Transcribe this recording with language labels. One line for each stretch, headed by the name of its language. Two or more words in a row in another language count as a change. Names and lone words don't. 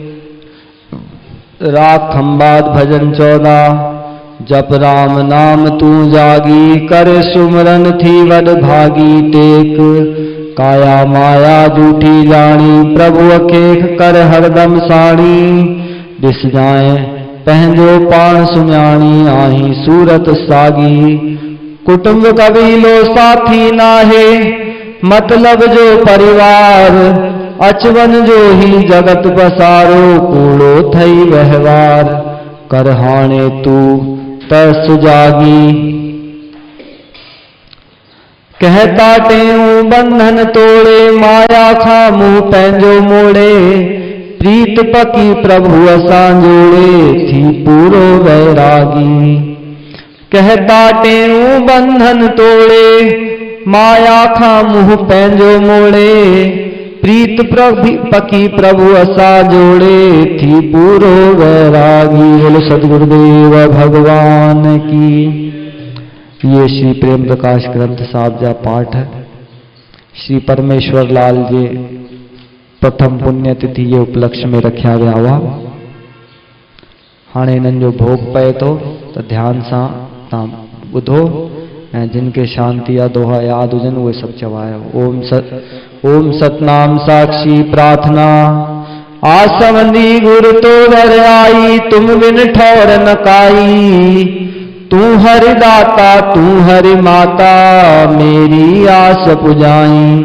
Sindhi: राग खंबात भजन 14। जप राम नाम तू जागी, कर सुमरन थी वड भागी टेक। काया माया झूठी जानी, प्रभु अखेख कर हरदम साणी। दिस जाए पहंजो पाण सुम्याणी, आही सूरत सागी। कुटुंब कबीलो साथी नाहे, मतलब जो परिवार। अचवन जो ही जगत बसारो, कूड़ो थई व्यवहार। कर हाणे तू तस जागी, कहता टेऊ बंधन तोड़े। माया खा मुंह पंहिंजो मोड़े, प्रीत पकी प्रभु असां जोड़े। थी पूरो वैरागी, कहता टेऊ बंधन तोड़े। माया खा मुंह पंहिंजो मोड़े, प्रीत पकी प्रभु असा जोड़े। थी पूरो वैरागी।
Hindi: बोलो सदगुरुदेव भगवान की।
Sindhi: ये श्री प्रेम प्रकाश ग्रंथ साहब जा पाठ है।
Hindi: श्री परमेश्वर लाल जी प्रथम पुण्यतिथि ये उपलक्ष्य में रखा गया हुआ।
Sindhi: हाणे इन्हनि जो भोग पए तो ध्यान सां तव्हां ॿुधो ऐं जिनके शांति या दोहा याद हुजन उहे सब चवायो। ओम सतनाम साक्षी प्रार्थना। आसवंदी गुरु तो घर आई, तुम बिन ठौर न काई। तू हरि दाता तू हरि माता, मेरी आस पुजाई।